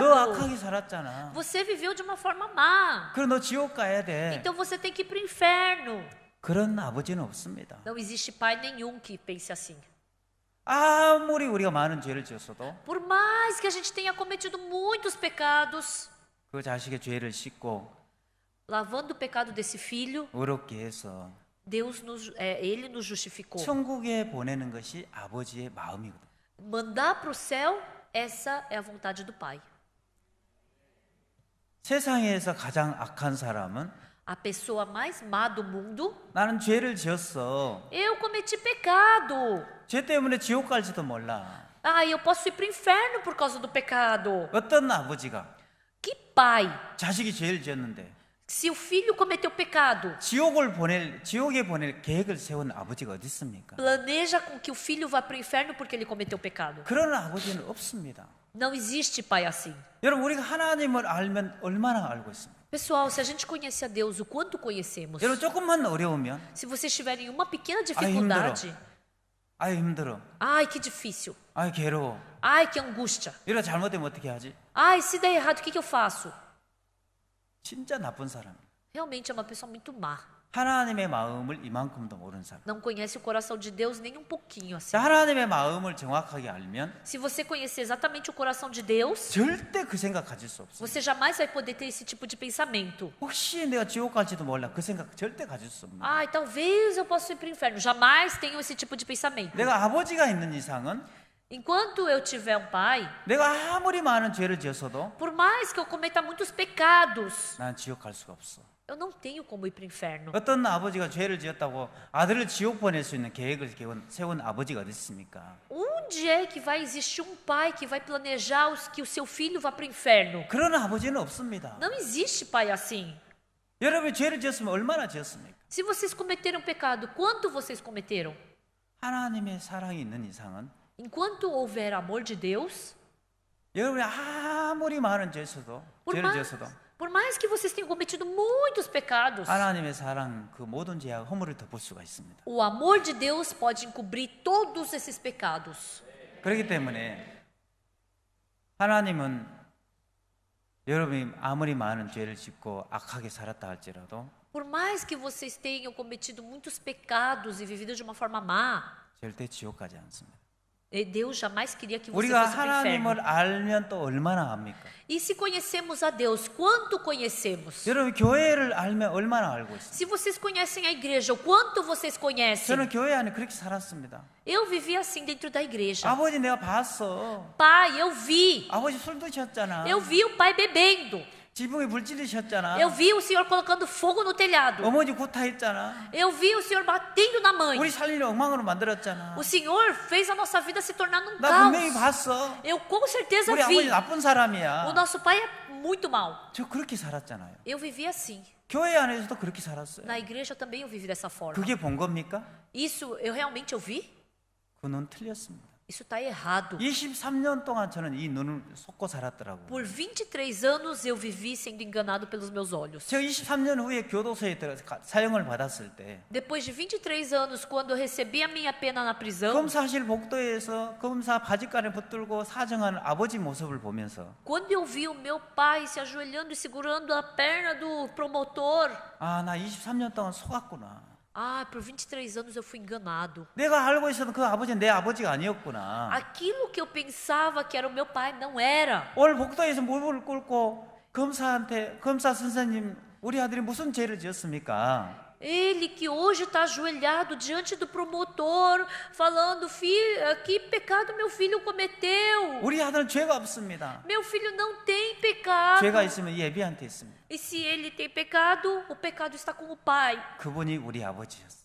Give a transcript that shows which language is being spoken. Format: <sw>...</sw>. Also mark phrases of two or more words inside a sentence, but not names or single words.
<ko>너 악하게 살았잖아.</ko> <pt>Você viveu de uma forma má.</pt> <ko>그럼 너 지옥 가야 돼.</ko> <pt>Então você tem que ir para o inferno.</pt> <ko>그런 아버지는 없습니다.</ko> <pt>Não existe pai nenhum que pense assim.</pt> <ko>아무리 우리가 많은 죄를 지었어도</ko> <pt>Por mais que a gente tenha cometido muitos pecados,</pt> <ko>그 자식의 죄를 씻고</ko> <pt>lavando o pecado desse filho,</pt> <ko>의롭게 해서</ko> <pt>ele nos justificou.</pt> <ko>천국에 보내는 것이 아버지의 마음이거든.</ko> <pt>Mandar para o céu, essa é a vontade do pai.</pt> <ko>세상에서 가장 악한 사람은</ko> <pt>A pessoa mais má do mundo,</pt> <ko>나는 죄를 지었어.</ko> <pt>eu cometi pecado.</pt> <ko>죄 때문에 지옥 갈지도 몰라.</ko> <pt>Ah, eu posso ir para o inferno por causa do pecado.</pt> <ko>어떤 아버지가</ko> <pt>Que pai,</pt> <ko>자식이 죄를 지었는데</ko> <pt>se o filho cometeu pecado,</pt> <ko>지옥에 보낼 계획을 세운 아버지가 어디 있습니까?</ko> <pt>planeja com que o filho vá para o inferno porque ele cometeu pecado.</pt> <ko>그런 아버지는 없습니다.</ko> <pt>Não existe pai assim.</pt> <ko>여러분 우리가 하나님을 알면 얼마나 알고 있습니까?</ko> <pt>Pessoal, se a gente conhece a Deus o quanto conhecemos,</pt> <ko>여러분 조금만 어려우면</ko> <pt>se vocês tiverem uma pequena dificuldade,</pt> <ko>아유 힘들어.</ko> <pt>ai que difícil,</pt> <ko>아유 괴로워.</ko> <pt>ai que angústia,</pt> <ko>이러 잘못되면 어떻게 하지?</ko> <pt>ai se der errado, o que eu faço?</pt> <ko>진짜 나쁜 사람.</ko> <pt>Realmente é uma pessoa muito má.</pt> <ko>하나님의 마음을 이만큼도 모르는 사람.</ko> <pt>Não conhece o coração de Deus nem um pouquinho assim.</pt> <ko>자, 하나님의 마음을 정확하게 알면</ko> <pt>Se você conhecer exatamente o coração de Deus,</pt> <ko>절대 그 생각 가질 수 없어요.</ko> <pt>você jamais vai poder ter esse tipo de pensamento.</pt> <ko>혹시 내가 지옥 갈지도 몰라. 그 생각 절대 가질 수 없는.</ko> <pt>Ai, talvez eu possa ir para o inferno. Jamais tenham esse tipo de pensamento.</pt> <ko>내가 아버지가 있는 이상은</ko> <pt>Enquanto eu tiver um pai,</pt> <ko>내가 아무리 많은 죄를 지었어도</ko> <pt>por mais que eu cometa muitos pecados,</pt> <ko>난 지옥 갈 수가 없어.</ko> <pt>eu não tenho como ir para o inferno.</pt> <ko>어떤 아버지가 죄를 지었다고 아들을 지옥 보낼 수 있는 계획을 세운 아버지가 어디 있습니까?</ko> <pt>Onde é que vai existir um pai que vai planejar que o seu filho vá para o inferno?</pt> <ko>그런 아버지는 없습니다.</ko> <pt>Não existe pai assim.</pt> <ko>여러분이 죄를 지었으면 얼마나 지었습니까?</ko> <pt>Se vocês cometeram pecado, quanto vocês cometeram?</pt> <ko>하나님의 사랑이 있는 이상은</ko> <pt>Enquanto houver amor de Deus,</pt> <ko>여러분이 아무리 많은 죄를 지었어도</ko> <pt>por mais que vocês tenham cometido muitos pecados,</pt> <ko>하나님의 사랑 그 모든 죄와 허물을 덮을 수가 있습니다.</ko> <pt>o amor de Deus pode encobrir todos esses pecados.</pt> <ko>그렇기 때문에 하나님은 여러분이 아무리 많은 죄를 짓고 악하게 살았다 할지라도</ko> <pt>Por mais que vocês tenham cometido muitos pecados e vivido de uma forma má,</pt> <ko>절대 지옥 가지 않습니다.</ko> <pt>Deus jamais queria que você</pt> <ko>우리가</ko> <pt>fosse para o inferno.</pt> <ko>하나님을 알면 또 얼마나 압니까?</ko> <pt>E se conhecemos a Deus, quanto conhecemos?</pt> <ko>여러분 교회를 알면 얼마나 알고 있습니까?</ko> <pt>Se vocês conhecem a igreja, o quanto vocês conhecem?</pt> <ko>저는 교회 안에 그렇게 살았습니다.</ko> <pt>Eu vivi assim dentro da igreja.</pt> <ko>아버지 내가 봤어.</ko> <pt>Pai, eu vi.</pt> <ko>아버지 술 드셨잖아.</ko> <pt>Eu vi o pai bebendo.</pt> <ko>지붕에 불 찔리셨잖아.</ko> <pt>Eu vi o Senhor colocando fogo no telhado.</pt> <ko>어머니 구타했잖아.</ko> <pt>Eu vi o Senhor batendo na mãe.</pt> <ko>우리 살리려 엉망으로 만들었잖아.</ko> <pt>O Senhor fez a nossa vida se tornar num</pt> <ko>나 분명히</ko> <pt>caos.</pt> <ko>봤어.</ko> <pt>Eu com certeza</pt> <ko>우리 아버지</ko> <pt>vi.</pt> <ko>나쁜</ko> <pt>O</pt> <ko>사람이야.</ko> <pt>nosso pai é muito mau.</pt> <ko>저 그렇게 살았잖아요.</ko> <pt>Eu vivi assim.</pt> <ko>교회 안에서도 그렇게 살았어요.</ko> <pt>Na igreja também eu vivi dessa forma.</pt> <ko>그게 본 겁니까?</ko> <pt>Isso eu realmente vi?</pt> <ko>그는 틀렸습니다.</ko> <pt>Isso está errado.</pt> <ko>23년 동안 저는 이 눈을 속고 살았더라고요.</ko> <pt>Por 23 anos eu vivi sendo enganado pelos meus olhos.</pt> <ko>제가 23년 후에 교도소에 들어서 사형을 받았을 때</ko> <pt>Depois de 23 anos, quando eu recebi a minha pena na prisão,</pt> <ko>검사실 복도에서 검사 바지가를 붙들고 사정하는 아버지 모습을 보면서</ko> <pt>quando eu vi o meu pai se ajoelhando e segurando a perna do promotor,</pt> <ko>아, 나 23년 동안 속았구나.</ko> <pt>por 23 anos eu fui enganado.</pt> <ko>내가 알고 있었던 그 아버지는 내 아버지가 아니었구나.</ko> <pt>Aquilo que eu pensava que era o meu pai não era.</pt> <ko>오늘 복도에서 무릎을 꿇고 검사 선생님, 우리 아들이 무슨 죄를 지었습니까?</ko> <pt>Ele que hoje está ajoelhado diante do promotor, falando: filho, que pecado meu filho cometeu?</pt> <ko>우리 아들은 죄가 없습니다.</ko> <pt>Meu filho não tem pecado.</pt> <ko>죄가 있으면 예비한테 있습니다.</ko> <pt>E se ele tem pecado, o pecado está com o pai.</pt> <ko>그분이 우리 아버지였어요.</ko>